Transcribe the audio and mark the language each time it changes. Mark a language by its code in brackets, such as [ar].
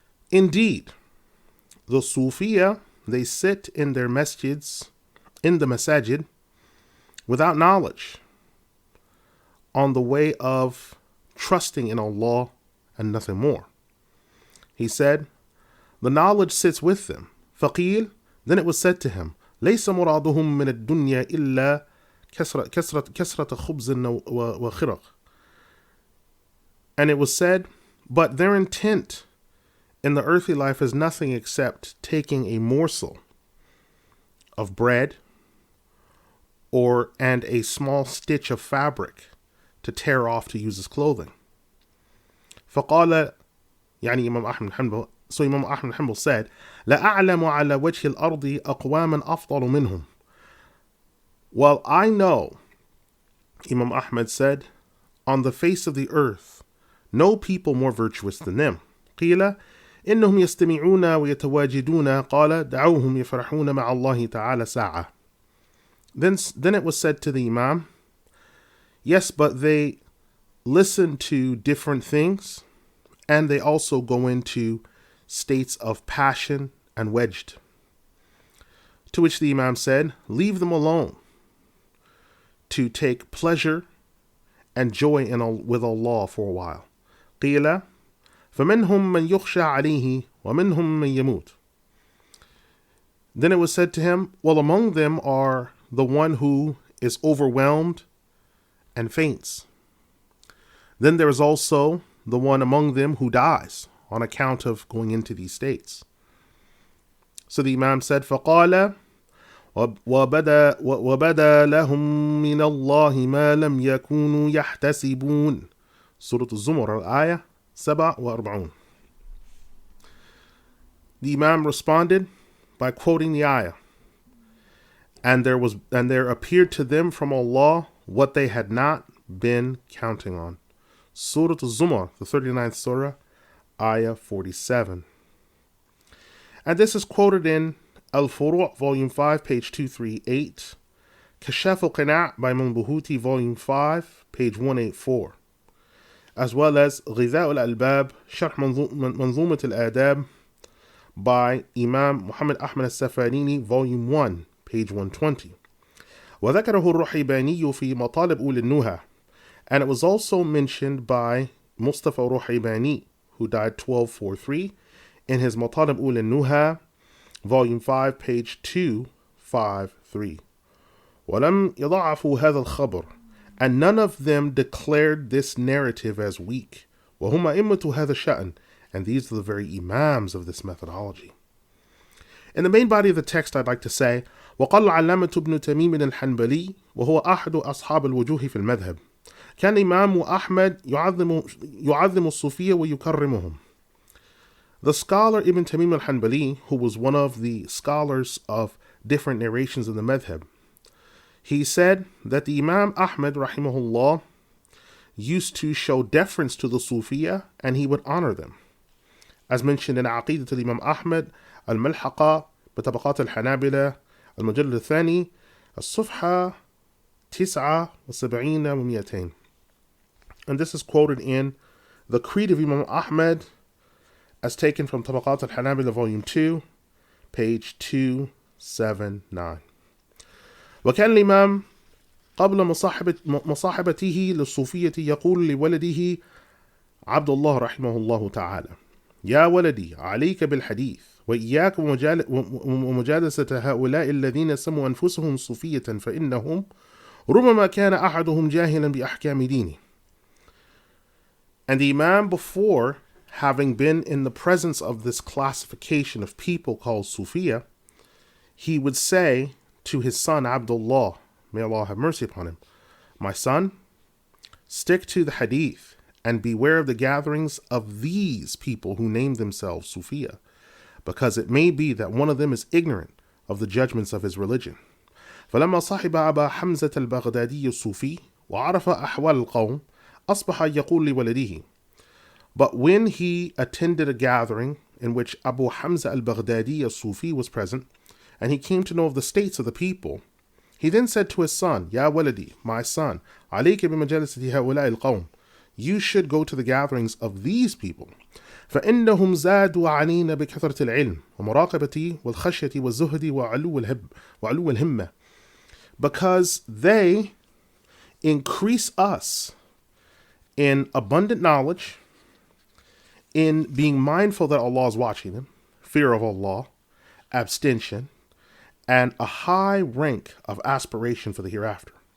[en] Indeed, the Sufiya, they sit in their masjids, in the masajid, without knowledge, on the way of trusting in Allah and nothing more. He said, the knowledge sits with them. [ar] فقيل, [en] then it was said to him, [ar] ليس مرادهم من الدنيا إلا كسرة خبز وخرق. [en] And it was said, but their intent in the earthly life is nothing except taking a morsel of bread and a small stitch of fabric to tear off to use as clothing. [ar] فقال يعني Imam Ahmad Hanbal, [en] so Imam Ahmad Hanbal said, [ar] لا أعلم على وجه الأرض أقواما أفضل منهم. [en] Well, I know, Imam Ahmad said, on the face of the earth, no people more virtuous than them. [ar] قيل إنهم يستمعون ويتواجدون قال دعوهم يفرحون مع الله تعالى ساعة. [en] Then it was said to the Imam, yes, but they listen to different things, and they also go into states of passion and wedged. To which the Imam said, leave them alone to take pleasure and joy with Allah for a while. [ar] قيل فمنهم من يخشى عليه ومنهم من يموت. [en] Then it was said to him, well, among them are the one who is overwhelmed and faints. Then there is also the one among them who dies on account of going into these states. So the Imam said, [ar] فقال وبدا لهم من الله ما لم يكونوا يحتسبون. [en] Surah Al-Zumar, al-Ayah 47. The Imam responded by quoting the ayah, and there appeared to them from Allah what they had not been counting on. Surah Al-Zumar, the 39th Surah, Ayah 47. And this is quoted in Al-Furu' Volume 5, page 238, Kashaf al-Qina' by Imam Bahuti, Volume 5, page 184, as well as Ghidha al-Albab, Sharh Manzumat al-Adab by Imam Muhammad Ahmad al-Safarini, Volume 1, page 120. [ar] وذكره الرحيباني في مطالب أولي النهى. [en] And it was also mentioned by Mustafa Ruhaybani, who died 1243, in his Matalib ul Nuha, Volume 5, page 253. [ar] وَلَمْ يَضَعَفُوا هَذَا الْخَبْرِ. [en] And none of them declared this narrative as weak. [ar] وَهُمْ أَئِمَّةُ هَذَا الشَّأْنِ. [en] And these are the very imams of this methodology. In the main body of the text, I'd like to say, [ar] وقال علامة ابن تميم الحنبلي وهو أحد أصحاب الوجوه في المذهب. كان الإمام أحمد يعظم الصوفية ويكرمهم. [en] The scholar Ibn Tamim al-Hanbali, who was one of the scholars of different narrations in the madhab, he said that the Imam Ahmad rahimahullah used to show deference to the Sufiya and he would honor them. As mentioned in Aqidat al-Imam Ahmad, al-Malhaqa, [ar] بطبقات الحنابلة, المجلد الثاني, الصفحة 79 و200. [en] And this is quoted in the Creed of Imam Ahmad as taken from Tabaqat al-Hanabila, Volume 2, page 279. [ar] وكان الإمام قبل مصاحبته للصوفية يقول لولده عبد الله رحمه الله تعالى: يا ولدي عليك بالحديث وإياك ومجالسة هؤلاء الذين سموا أنفسهم صوفية فإنهم ربما كان أحدهم جاهلا بأحكام دينه. [en] And the Imam, before having been in the presence of this classification of people called Sufiya, he would say to his son Abdullah, may Allah have mercy upon him, my son, stick to the hadith and beware of the gatherings of these people who name themselves Sufiya, because it may be that one of them is ignorant of the judgments of his religion. [ar] فلما صاحب أبا حمزة البغدادي الصوفي وعرف أحوال القوم أصبح يقول لولده. [en] But when he attended a gathering in which Abu Hamza al-Baghdadi al-Sufi was present, and he came to know of the states of the people, he then said to his son, [ar] Ya waladi, [en] my son, [ar] عليك بمجالسة هؤلاء القوم. [en] You should go to the gatherings of these people. [ar] فإنهم زادوا علينا بكثرة العلم ومراقبة والخشية والزهد وعلو الهمة. [en] Because they increase us in abundant knowledge, in being mindful that Allah is watching them, fear of Allah, abstention, and a high rank of aspiration for the hereafter.